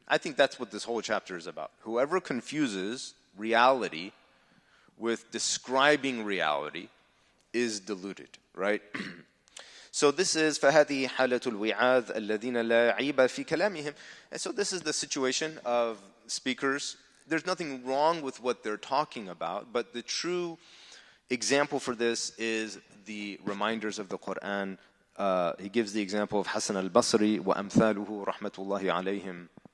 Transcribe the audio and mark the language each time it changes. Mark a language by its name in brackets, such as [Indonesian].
[English] I think that's what this whole chapter is about. Whoever confuses reality with describing reality is deluded, right? So this is [Arabic] فَهَذِهِ حَالَةُ الْوِعَاذِ الَّذِينَ لَا عِيبَ فِي كَلَامِهِمْ. [English] And so this is the situation of speakers. There's nothing wrong with what they're talking about, but the true example for this is the reminders of the Quran. He gives the example of Hasan al-Basri [Arabic] وَأَمْثَالُهُ رَحْمَةُ اللَّهِ عَلَيْهِمْ.